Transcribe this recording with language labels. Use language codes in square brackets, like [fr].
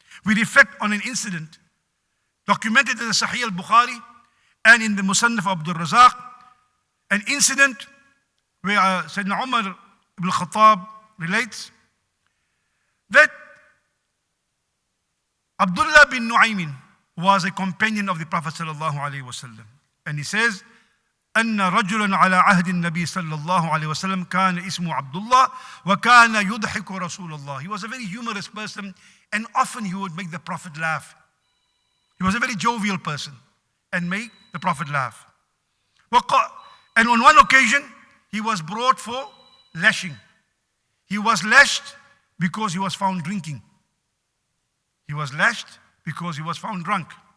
[en] We reflect on an incident documented in the Sahih al-Bukhari and in the Musannaf of Abdul Razak, an incident where Sayyidina Umar ibn Khattab relates that Abdullah bin Nu'aymin was a companion of the Prophet sallallahu alayhi wasallam. And he says, [ar] أن رجلا على عهد النبي صلى الله عليه وسلم كان اسمه عبد الله وكان يضحك رسول الله. [en] He was a very humorous person, and often he would make the Prophet laugh. He was a very jovial person and make the Prophet laugh. And on one occasion, he was brought for lashing. He was lashed because he was found drinking. He was lashed because he was found drunk.